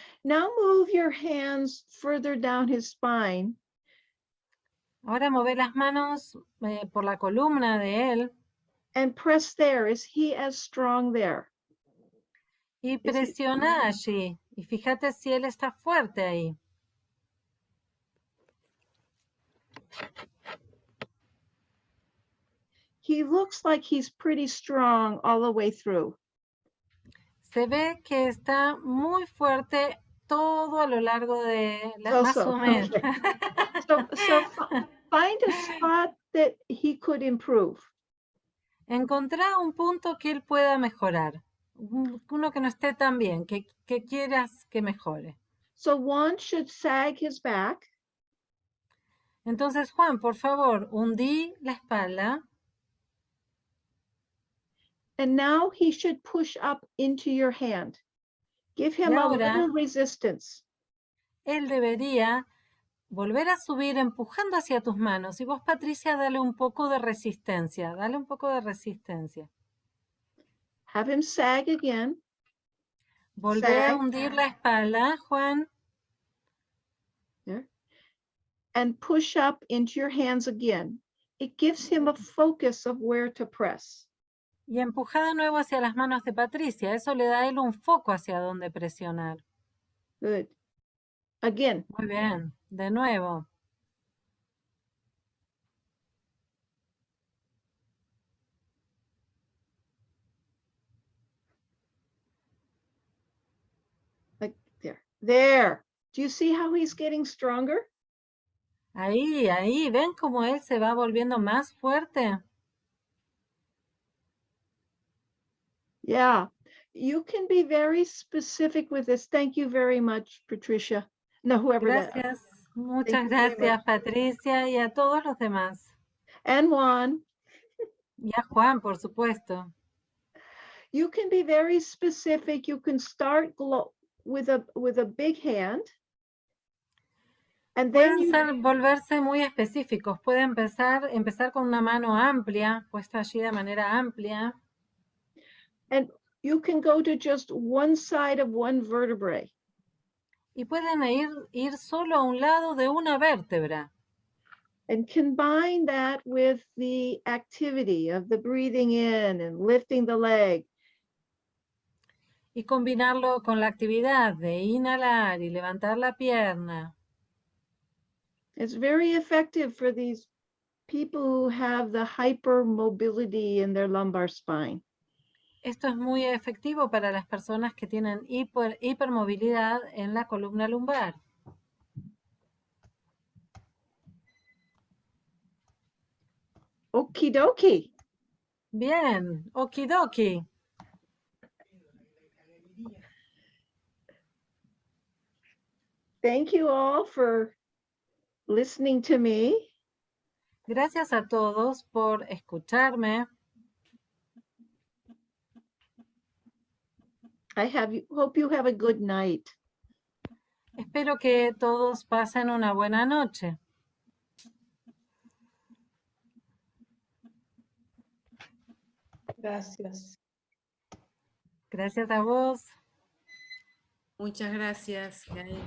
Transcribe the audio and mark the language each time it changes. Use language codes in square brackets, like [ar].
[en] Now move your hands further down his spine [es] Ahora mueve las manos por la columna de él [en] and press there. Is he as strong there? [es] y he- presiona allí. Y fíjate si él está fuerte ahí. [en] He looks like he's pretty strong all the way through. [es] Se ve que está muy fuerte todo a lo largo de más [en] So, [es] o menos. [en] okay. So find a spot that he could improve. [es] Encontrá un punto que él pueda mejorar. Uno que no esté tan bien, que quieras que mejore. [en] So one should sag his back [es] Entonces, Juan, por favor, hundí la espalda [en] and now he should push up into your hand. Give him a [es] ahora- [en] little resistance. [es] él debería volver a subir empujando hacia tus manos. Y vos, Patricia, dale un poco de resistencia. Dale un poco de resistencia. [en] Have him sag again. [es] Volvé a [en] Sag. [es] hundir la espalda, Juan. [en] There. And push up into your hands again. It gives him a focus of where to press. [es] Y empuja de nuevo hacia las manos de Patricia. Eso le da a él un foco hacia dónde presionar. [en] Good. Again. [es] Muy bien. De nuevo. [en] Like there. There. Do you see how he's getting stronger? [es] Ahí. ¿Ven cómo él se va volviendo más fuerte? [en] Yeah. You can be very specific with this. Thank you very much, Patricia. No, whoever that. [es] Gracias, [en] Thank [es] muchas [en] you very [es] gracias [en] much. [es] Patricia y a todos los demás. [en] And Juan, [es] Y a Juan, por supuesto. [en] you can be very specific. You can start with a big hand. And then [es] Pueden volverse muy específicos. Puede empezar con una mano amplia, puesta allí de manera amplia. [en] and you can go to just one side of one vertebrae. [es] Y pueden ir solo a un lado de una vértebra. [en] And combine that with the activity of the breathing in and lifting the leg. [es] Y combinarlo con la actividad de inhalar y levantar la pierna. [en] It's very effective for these people who have the hypermobility in their lumbar spine. [es] Esto es muy efectivo para las personas que tienen hipermovilidad en la columna lumbar. [en] Okie dokie. [es] Bien, okidoki. [en] Thank you all for listening to me. [es] Gracias a todos por escucharme. [en] Hope you have a good night. [es] Espero que todos pasen una buena noche. Gracias. Gracias a vos. Muchas gracias, Gail.